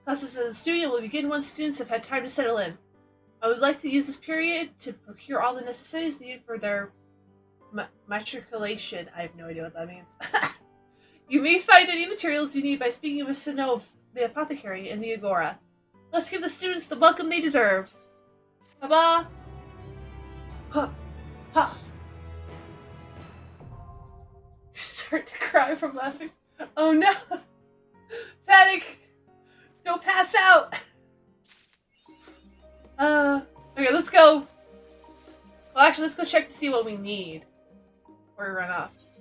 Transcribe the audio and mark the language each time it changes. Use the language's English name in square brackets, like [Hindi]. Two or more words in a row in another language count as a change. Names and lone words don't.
[English] Classes in the studio will begin once students have had time to settle in. I would like to use this period to procure all the necessities needed for their matriculation. I have no idea what that means. You may find any materials you need by speaking with Sinov, the apothecary, in the Agora. Let's give the students the welcome they deserve. Ba-ba! Ha! Ha! You start to cry from laughing. Oh no! Panic! Don't pass out! Okay, let's go. Well, actually, let's go check to see what we need before we run off.